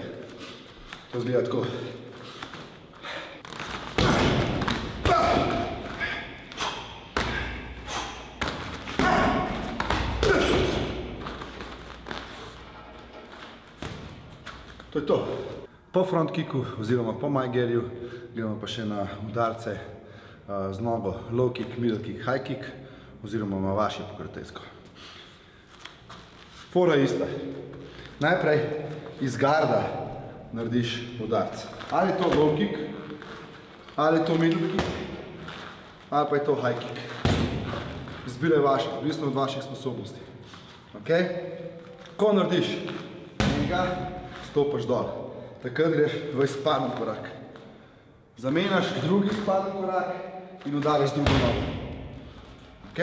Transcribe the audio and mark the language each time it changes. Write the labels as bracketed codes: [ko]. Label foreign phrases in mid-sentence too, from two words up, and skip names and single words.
[sl] To zgleda tako. To je to. Po [en] front kicku [sl] oziroma po majgerju gremo pa še na udarce z nogo [en] low kick, middle kick, high kick [sl] oziroma na vaši po kartejsko. Fora je ista. Najprej iz garda narediš udarc. Ali je to [en] low kick, [sl] ali je to [en] middle kick, [sl] ali pa je to [en] high kick. [sl] Izbira je vaša, odvisno od vaših sposobnosti. Ok? Ko narediš enega, stopaš dol. Takrat greš v izpaden korak. Zamenjaš drugi izpaden korak in udariš drugo nogo. Ok?